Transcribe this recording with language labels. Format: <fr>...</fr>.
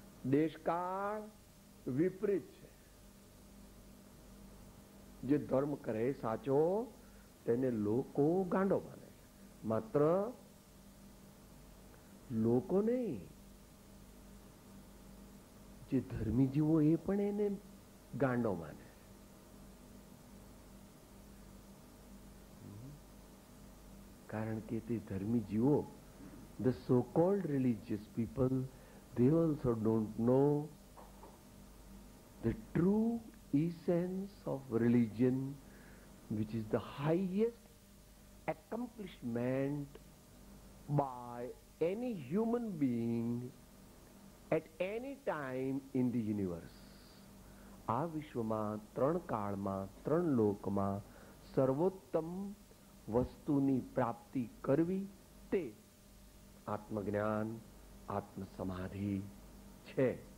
<gu>દેશકાળ વિપરીત છે. જે ધર્મ કરે સાચો તેને લોકો ગાંડો માને છે. માત્ર લોકો નહીં, જે ધર્મી જીવો એ પણ એને ગાંડો માને. કારણ કે તે ધર્મી જીવો,</gu> <en>the so-called religious people, they also don't know the true essence of religion, which is the highest accomplishment by any human being at any time in the universe.</en> <gu>આ વિશ્વમાં ત્રણ કાળમાં ત્રણ લોકમાં સર્વોત્તમ વસ્તુની પ્રાપ્તિ કરવી તે આત્મજ્ઞાન, આત્મસમાધિ છે.</gu>